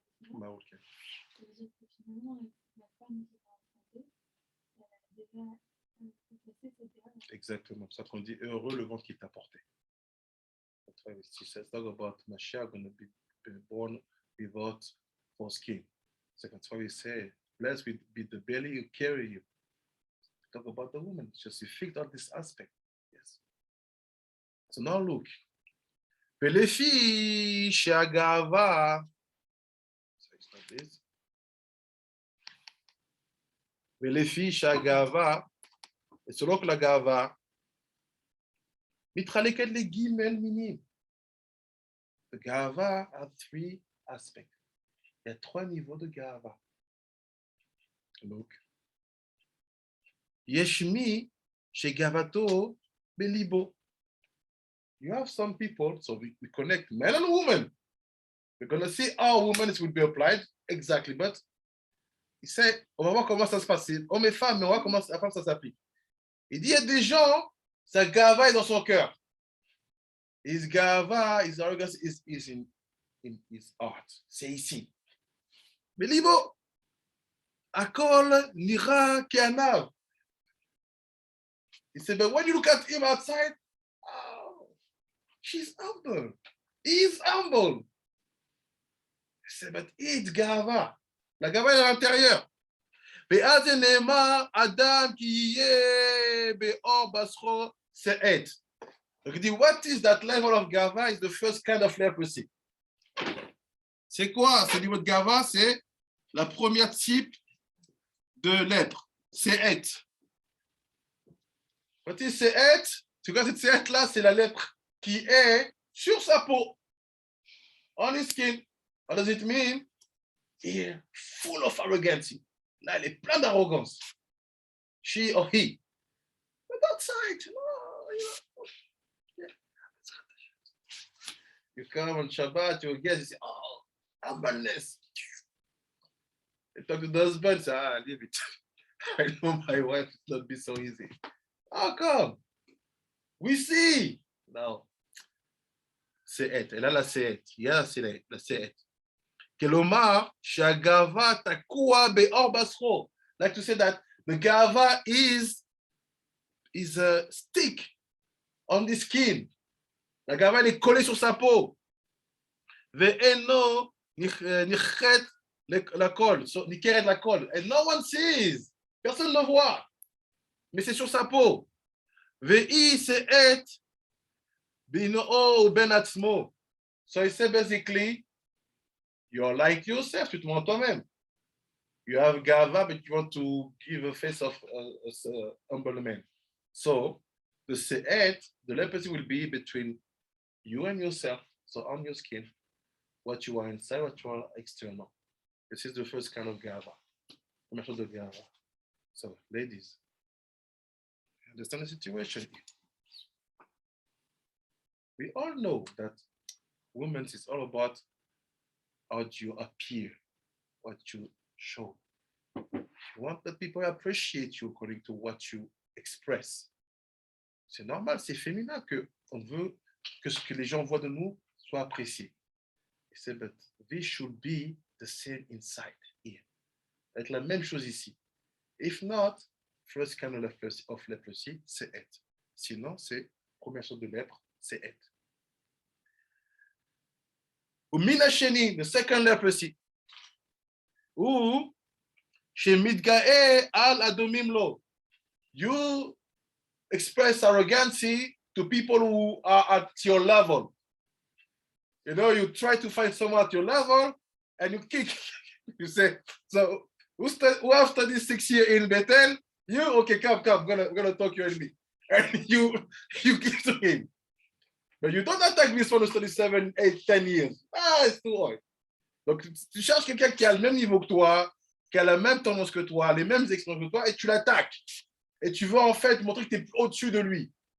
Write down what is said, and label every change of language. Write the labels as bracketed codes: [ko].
[fr] Marocain. Ça veut dire que finalement, la femme qui va enfanter, elle a déjà passé cette étape. Exactement. C'est ça qu'on dit heureux le ventre qui t'a porté. [en] That's why it says talk about Mashiach going to be born without foreskin. So that's why we say blessed with be the belly you carry you. Talk about the woman. Just you figure out this aspect. Yes. So now look. Pelefi Shagava. So it's not this. [he] Pelefi Shagava. [fr] Et selon que la Gava, [he] mitraleket le gimel minim. [en] The Gava have three aspects. [fr] Il y a 3 niveaux de Gava. [he] Donc, Yeshmi chez Gavato Belibo. [en] You have some people, so we connect men and women. We're going to see how women will be applied exactly, but [fr] il sait, on va voir comment ça se passe. Hommes et femmes, mais on va voir comment ça s'applique. Il dit, il y a des gens, sa Gava est dans son cœur. [en] His Gava, his arrogance is in his heart. [fr] C'est ici. [he] Mais libo, Akol nira ke'anav. [en] He said, but when you look at him outside, oh, she's humble. He's humble. He said, but it's Gava. [fr] La Gava est à l'intérieur. [he] ואז נאמר אדם כי יהיה באור בשרו שאת. [fr] Donc il dit, [en] what is that level of Gava? Is the first kind of leprosy. [fr] C'est quoi ce niveau de Gava? C'est la première type de lèpre. Se'et. [en] What is Se'et? [fr] C'est quoi cette Se'et là? C'est la lèpre qui est sur sa peau. [en] On his skin. What does it mean? He full of arrogance. [fr] Là, elle est pleine d'arrogance. [en] She or he. But outside, no, you come on Shabbat, you get, you say, oh, humbleness. You talk to the husband, say, leave it. I know my wife will not be so easy. How come? We see. Now, Se'et. [fr] Elle a la Se'et. Il y a la Se'et. [he] Kelomar, Shagava takua be'or basro. [en] Like to say that the Gava is a stick on the skin. [fr] La Gava est collée sur sa peau. [he] Ve'eno nichet la colle, nicheret la colle. [en] And no one sees. [fr] Personne ne voit. Mais c'est sur sa peau. [he] Ve'i se'et bino'o ben atzmo. [en] So he said basically, you're like yourself, [fr] tu te montres toi-même. [en] You have Gava, but you want to give a face of humble man. So the Se'et, the leprosy will be between you and yourself, so on your skin, what you are inside, what you are external. This is the first kind of Gava. Method of Gava. So, ladies, understand the situation here. We all know that women is all about how you appear, what you show. You want that people appreciate you according to what you express. [fr] C'est normal, c'est féminin qu'on veut que ce que les gens voient de nous soit apprécié. [en] C'est but this should be the same inside here. [fr] Être la même chose ici. [en] If not, first kind of leprosy, [fr] c'est être. Sinon, c'est première sorte de lèpre, c'est être. [he] Umina sheni, [en] the second leprosy. [he] Ou shemidgae al adomim lo. [en] You express arrogance to people who are at your level. You know, you try to find someone at your level and you kick. You say, so who have studied 6 years in Bethel? You, okay, come, I'm gonna talk you and me. And you give to him. But you don't attack this one who studied 7, 8, 10 years. Ah, it's too hard. [fr] Donc, tu cherches quelqu'un qui a le même niveau que toi, qui a la même tendance que toi, les mêmes expériences que toi, et tu l'attaques. Et tu veux en fait montrer que tu es au-dessus de lui.